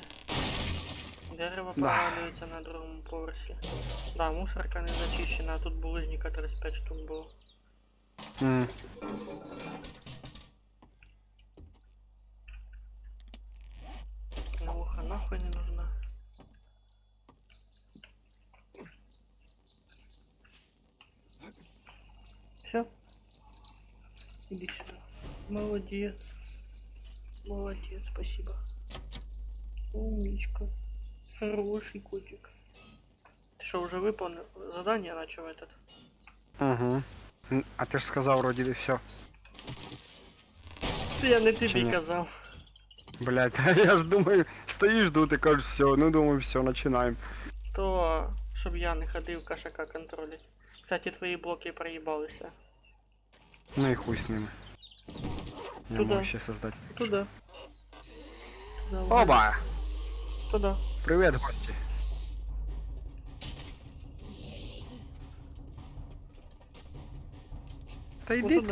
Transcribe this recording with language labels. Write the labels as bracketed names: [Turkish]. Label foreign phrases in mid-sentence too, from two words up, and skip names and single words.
[Ukrainian] Дерево [Russian] Да. [Ukrainian] провалюється на другому поверсі. Да, мусорка не зачищена, а тут булыжника 35 штук було. М. [Russian] Науха нахуй не нужна. Все? Иди сюда. Молодец. Молодец, спасибо. Умничка. Хороший котик. Ты что, уже выполнил задание начал этот? [Ukrainian] Угу. А ти ж сказав, вроді, все. Я не Чи тобі ні? казав. Блять, я ж думаю, стоїш, жду, ти кажеш, все, ну думаю, все, починаємо. То, щоб я не ходив [Russian] кошака контролить. [Ukrainian] Кстати, твої блоки проїбалися. Ну і хуй з ними. Я [Russian] Туда. [Ukrainian] можу ще создати. [Russian] Туда. Туда. Оба! Туда. [Ukrainian] Привіт, гості. Та йди туди.